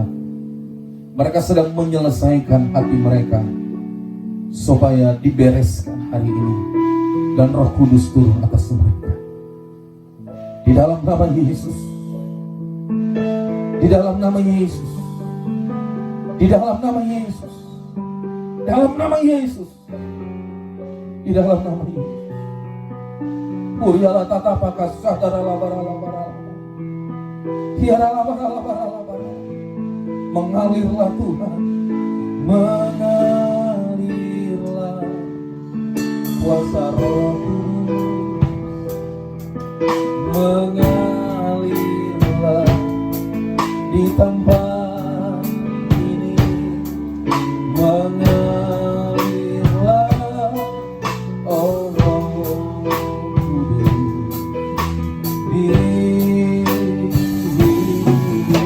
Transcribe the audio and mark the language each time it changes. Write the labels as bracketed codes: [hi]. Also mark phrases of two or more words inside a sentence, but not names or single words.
[id] Mereka sedang menyelesaikan hati mereka supaya dibereskan hari ini, dan Roh Kudus turun atas mereka. Di dalam nama Yesus, Di dalam nama Yesus. Di dalam nama Yesus. Dalam nama Yesus. Di dalam nama Yesus. Uriala tatapaka sadara labara labara. Hiara labara labara labara. Mengalirlah Tuhan. Mengalirlah kuasa Roh Kudus. Mengalirlah di tempat ini. Mengalirlah, oh Roh Kudus, di hidupku.